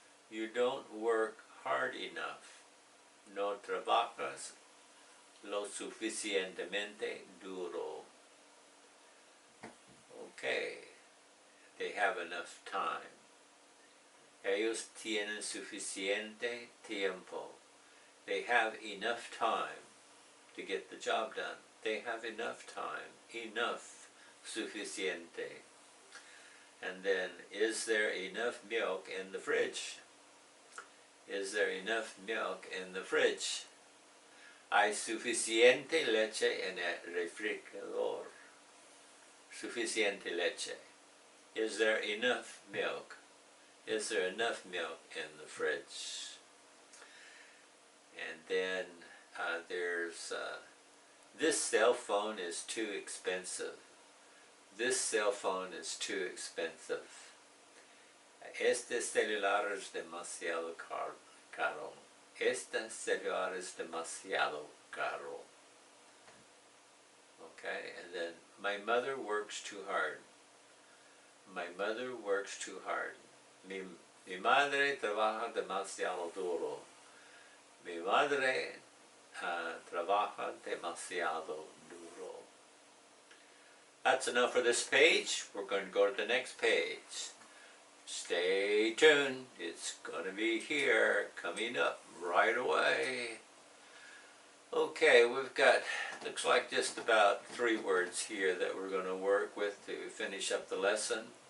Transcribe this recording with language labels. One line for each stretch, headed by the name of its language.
English: You don't work hard enough.
Spanish: No trabajas lo suficientemente duro.
English: Okay, they have enough time.
Spanish: Ellos tienen suficiente tiempo.
English: They have enough time to get the job done. They have enough time. Enough. Suficiente. And then, is there enough milk in the fridge? Is there enough milk in the fridge?
Spanish: Hay suficiente leche en el refrigerador. Suficiente leche.
English: Is there enough milk? Is there enough milk in the fridge? And then there's this cell phone is too expensive. This cell phone is too expensive.
Spanish: Este celular es demasiado caro. Este celular es demasiado caro.
English: Okay, and then my mother works too hard. My mother works too hard.
Spanish: Mi madre trabaja demasiado duro. Mi madre trabaja demasiado duro.
English: That's enough for this page. We're going to go to the next page. Stay tuned. It's going to be here, coming up right away. Okay, we've got, looks like just about 3 words here that we're going to work with to finish up the lesson.